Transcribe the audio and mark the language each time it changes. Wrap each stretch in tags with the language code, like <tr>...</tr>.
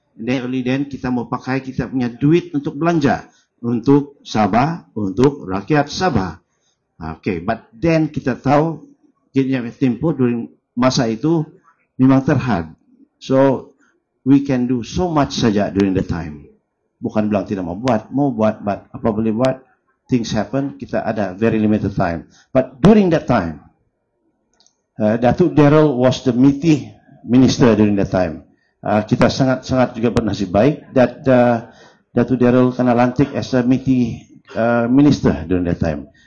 <en>And then only then</en> <ms>kita mau pakai kita punya duit untuk belanja, untuk Sabah, untuk rakyat Sabah.</ms> <en>Okay, but then</en> <ms>kita tahu tempoh</ms> <en>during</en> <ms>masa itu memang terhad.</ms> <en>So we can do so much</en> <ms>saja</ms> <en>during the time.</en> <ms>Bukan bilang tidak mau buat,</ms> <en>but</en> <ms>apa boleh buat?</ms> <en>Things happen,</en> <ms>kita ada</ms> <en>very limited time. But during that time, Datuk Daryl was the meaty minister during that time.</en> <ms>Kita sangat juga bernasib baik</ms> <en>that Datuk Daryl</en> <ms>kena lantik</ms> <en>as a meaty minister during that time.</en>